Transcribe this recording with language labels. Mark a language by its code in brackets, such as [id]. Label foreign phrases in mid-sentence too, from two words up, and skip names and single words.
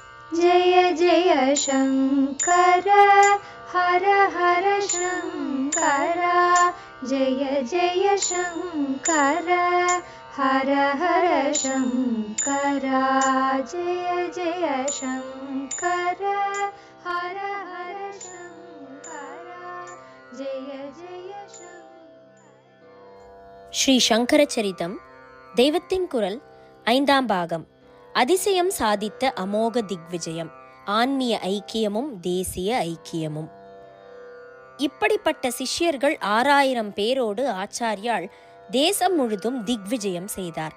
[sa] जय जय शङ्कर हर हर शङ्कर जय जय शङ्कर हर हर शङ्कर जय जय शङ्कर हर हर शङ्कर जय जय शङ्कर. [ta] ஸ்ரீ சங்கர சரிதம் தெய்வத்தின் குரல் 5ஆம் பாகம். அதிசயம் சாதித்த அமோக திக்விஜயம், ஆன்மீக ஐக்கியமும் தேசிய ஐக்கியமும். இப்படிப்பட்ட சிஷ்யர்கள் 6000 பேரோடு ஆச்சாரியால் தேசம் முழுதும் திக்விஜயம் செய்தார்.